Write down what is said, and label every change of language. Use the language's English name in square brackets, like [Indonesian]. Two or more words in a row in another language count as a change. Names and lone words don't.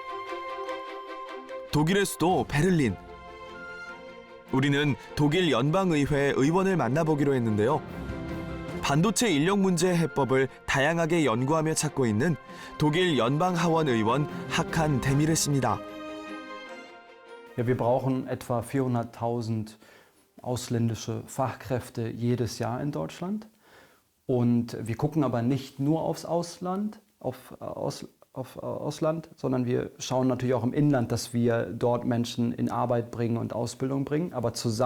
[Korean] 독일의 수도 베를린. 우리는 독일 연방의회 의원을 만나보기로 했는데요. 반도체 인력 문제 해법을 다양하게 연구하며 찾고 있는 독일 연방하원 의원 하칸 데미르 씨입니다. [German] Ja, wir brauchen etwa 400.000 ausländische Fachkräfte jedes Jahr in Deutschland. Und wir gucken aber nicht nur aufs Ausland, auf Ausland, sondern wir schauen natürlich auch im Inland, dass wir dort Menschen in Arbeit bringen und Ausbildung bringen.